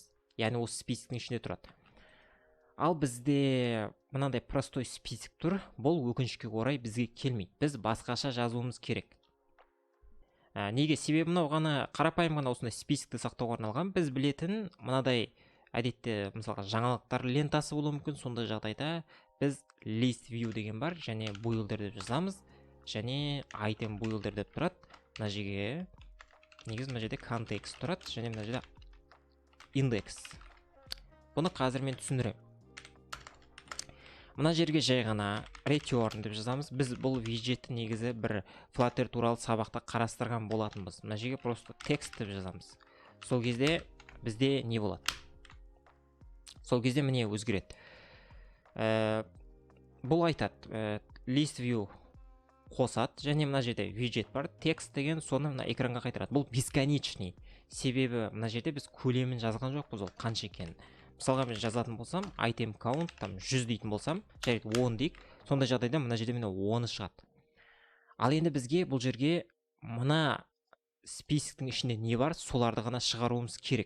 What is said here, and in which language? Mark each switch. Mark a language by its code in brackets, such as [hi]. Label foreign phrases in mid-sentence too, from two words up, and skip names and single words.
[kk] Яғни осы списоктың ішінде тұрады. Ал бізде мынандай [ru] простой список [kk] тұр, бұл өкінішке орай бізге келмейді. Біз басқаша жазуымыз керек. Неге? Себебі мынау ғана қарапайым ғана осындай списокті сақтауға арналған. Біз білетін мынадай әдетте мысалға жаңалықтар лентасы болуы мүмкін. Сондай жағдайда біз [en] list view [kk] деген бар, және builder деп жазамыз, және [en] item builder [kk] деп тұрады. Мына жерге негізі мына жерде context тұрады, және мына жерде index. Бұны қазір мен түсіндірем. Мына жерге жай ғана return деп жазамыз. Біз бұл виджетті негізі бір Flutter туралы сабақта қарастырған болатынбыз. Мына жерге просто text деп жазамыз. Сол кезде бізде не болады? Сол кезде міне өзгереді. Бұл айтады, [en] list view [kk] қосады, және мына жерде виджет бар, text деген соны мына экранға қайтарады. Бұл бесконечный. Себебі мына жерде біз көлемін жазған жоқпыз, ол қанша екенін. Мысалға мен жазатын болсам, [en] item count [kk] 100 дейтін болсам, жарайды 10 дейік. Сондай жағдайда мына жерде міне 10 шығады. Ал енді бізге бұл жерге мына списоктың ішінде не бар, соларды ғана шығаруымыз керек.